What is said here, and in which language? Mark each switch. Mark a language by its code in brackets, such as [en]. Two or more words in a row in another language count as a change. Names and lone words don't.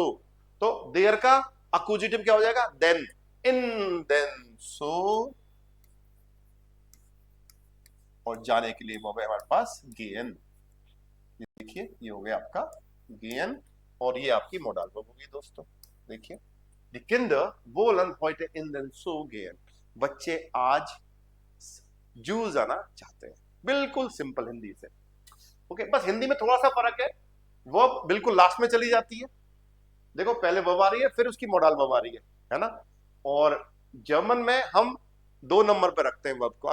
[hi] तो देयर का अक्यूजेटिव क्या हो जाएगा? [de] den, ihn, den, so. [hi] और जाने के लिए वो है हमारे पास गेन। देखिए, ये हो गया आपका गेन, और ये आपकी [en] modal verb [hi] होगी दोस्तों। देखिए, [de] die Kinder wollen heute in den Zoo gehen। [hi] बच्चे आज जू जाना चाहते हैं। बिल्कुल सिंपल हिंदी से। ओके, बस हिंदी में थोड़ा सा फर्क है, वर्ब बिल्कुल लास्ट में चली जाती है। देखो, पहले वर्ब आ रही है, फिर उसकी मोडाल वर्ब आ रही है ना। और जर्मन में हम 2 नंबर पे रखते हैं वर्ब को।